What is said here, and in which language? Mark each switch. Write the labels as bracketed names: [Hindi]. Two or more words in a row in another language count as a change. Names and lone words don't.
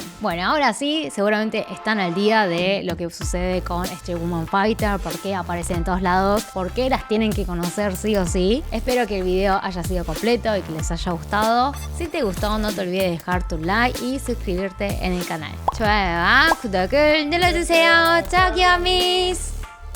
[Spanish] Bueno, ahora sí, seguramente están al día de lo que sucede con Street Woman Fighter, por qué aparecen en todos lados, por qué las tienen que conocer sí o sí. Espero que el video haya sido completo y que les haya gustado. Si te gustó, no te olvides de dejar tu like y suscribirte en el canal. [Korean] 좋아요와 구독을 눌러주세요. 저기요 미스.